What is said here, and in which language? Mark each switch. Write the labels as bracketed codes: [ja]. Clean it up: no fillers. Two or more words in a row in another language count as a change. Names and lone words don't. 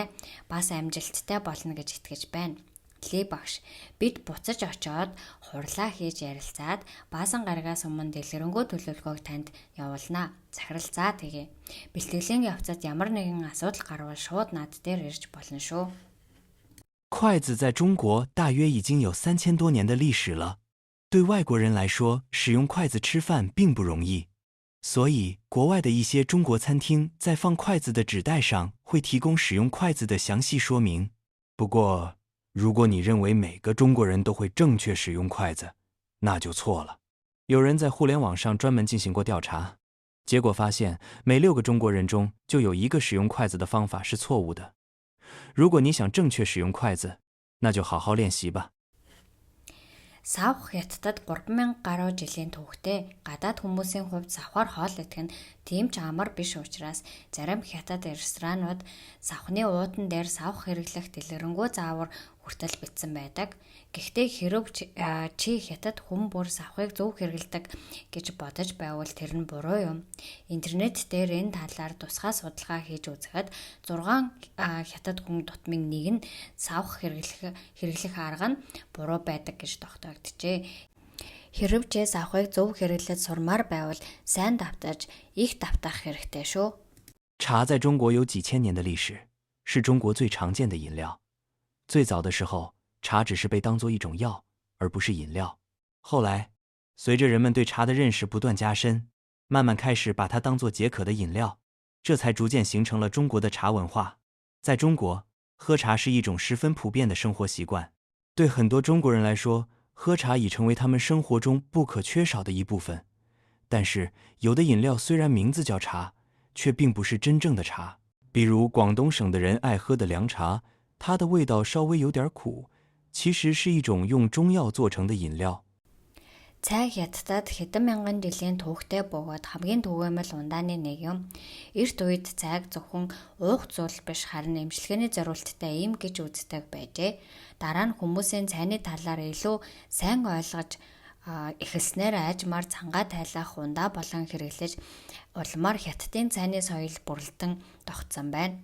[mn] Бас амжилттай болно гэж итгэж байна. Ли багш, бид буцаж очоод хурлаа хийж ярилцаад баасан гарагаас өмнө дэлгэрэнгүй төлөвлөгөөг танд явуулнаа. Захирал, за тэгье. Бэлтгэлийн явцад ямар нэгэн асуудал гарвал шууд над дээр ирж болно шүү. [zh] 筷子在中国大约已经有3000多年的历史了。对外国人来说，使用筷子吃饭并不容易，所以国外的一些中国餐厅在放筷子的纸袋上会提供使用筷子的详细说明。不过，如果你认为每个中国人都会正确使用筷子，那就错了。有人在互联网上专门进行过调查，结果发现每6个中国人中就有1个使用筷子的方法是错误的。如果你想正确使用筷子，那就好好练习吧。 [mn] Савх Хятадд 3000 гаруй жилийн түүхтэй. Гадаад хүмүүсийн хувьд савхаар хоол идэх нь тийм ч амар биш учраас зарим Хятад ресторанууд савхны уудан дээр савх хэрэглэх дэлгэрэнгүй заавар хүртэл бичсэн байдаг. Гэхдээ хэрв чи Хятад хүн бүр савхыг зөв хэрэглэдэг гэж бодож байвал тэр нь буруу юм. Интернет дээр энэ талаар тусгай судалгаа хийж үзэхэд 6 Хятад хүн дутмын нэг нь савх хэрэглэх арга нь буруу байдаг гэж тогтооджээ. Хэрв ч савхыг зөв хэрэглэж сурмаар байвал сайн давтаж их давтах хэрэгтэй шүү. [zh] 茶在中国有几千年的历史，是中国最常见的饮料。最早的时候，茶只是被当作一种药，而不是饮料。后来，随着人们对茶的认识不断加深，慢慢开始把它当作解渴的饮料，这才逐渐形成了中国的茶文化。在中国，喝茶是一种十分普遍的生活习惯，对很多中国人来说，喝茶已成为他们生活中不可缺少的一部分。但是，有的饮料虽然名字叫茶，却并不是真正的茶。比如广东省的人爱喝的凉茶，它的味道稍微有点苦，其实是一种用中药做成的饮料。 [mn] Цай Хятадд хэдэн мянган жилийн түүхтэй бөгөөд хамгийн түгээмэл ундааны нэг юм. Эрт үед цайг зөвхөн уух зүйл биш харин эмчилгээний зориулттай юм гэж үздэг байжээ. Дараа нь хүмүүсийн цайны талаар илүү сайн ойлгож эхэлснээр айжмаар цангаа тайлах ундаа болон хэрэглэж улмаар Хятадын цайны соёл бүрэлдэн тогтсон байна.